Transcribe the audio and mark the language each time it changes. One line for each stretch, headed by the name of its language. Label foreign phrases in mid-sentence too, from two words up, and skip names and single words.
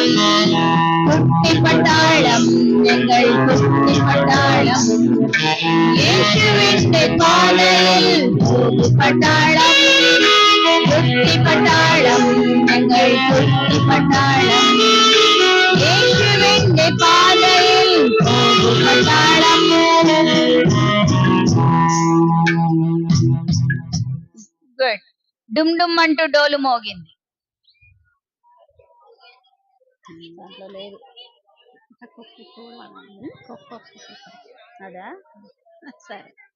Malayalam: കുട്ടിപ്പട്ടാളം ഞങ്ങൾ കുട്ടിപ്പട്ടാളം, യേശുവിന്റെ പാതയിൽ പോകു പട്ടാളം. കുട്ടിപ്പട്ടാളം ഞങ്ങൾ കുട്ടിപ്പട്ടാളം, യേശുവിന്റെ പാതയിൽ പോകു പട്ടാളം.
Telugu: గుడ్. డుమ్ డుమ్ అంటూ డోలు మోగింది. దాంట్లో లేదు అదా, సరే.